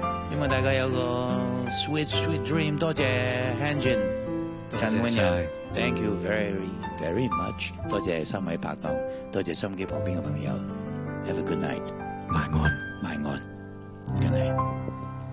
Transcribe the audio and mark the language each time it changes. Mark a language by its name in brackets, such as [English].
[Cantonese] 希望大家有个 [English] sweet sweet dream. [Cantonese] 多谢 Hanjin, 陈婉柔 ， [English] Thank you very very much. [Cantonese] 多谢三位拍档，多谢心机旁边嘅朋友。 [English] Have a good night. [Cantonese] 晚安，晚安。 [English] Good night.